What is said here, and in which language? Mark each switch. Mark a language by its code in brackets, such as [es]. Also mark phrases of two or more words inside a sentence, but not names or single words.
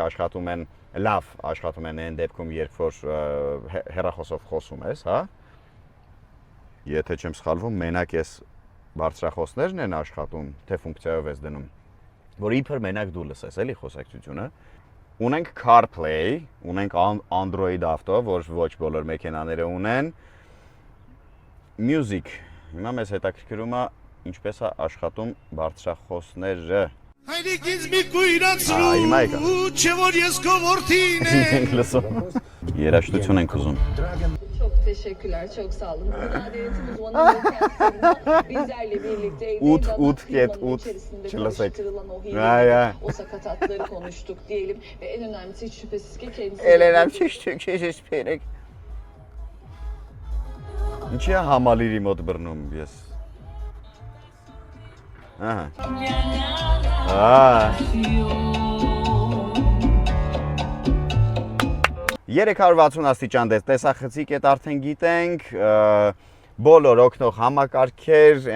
[hy] աշխատում են, լավ աշխատում են այն դեպքում, երբ որ հեռախոսով խոսում ես, հա։ Եթե չեմ սխալվում, մենակ ես բարձրախոսներն են աշխատում, թե ֆունկցիայով ես դնում, որ իբր մենակ դու լսես, էլի խոսակցությունը։ Ունենք CarPlay, ունենք Android Auto, որ ոչ բոլոր մեքենաները ունեն։ Music, հիմա մեզ հետաքրքրում է ինչպես է աշխատում բարձրախոսները։ Հայրիկից մի կույրացրու, չէ որ ես քո որդին եմ։ Լսում։ Երաժշտություն ենք ուզում։ [tr] Çok teşekkürler, çok sağ olun. Adaletin uzmanı bizlerle birlikte içerisinde karıştırılan o hileleri, o sakatatları konuştuk diyelim. Ve en önemlisi hiç şüphesiz ki kendisi... [hy] Ինչի է համալիրի մոտ բռնում ես։ Ահա։ 360 աստիճան տեսախցիկ է արդեն գիտենք, բոլոր օգնող համակարգեր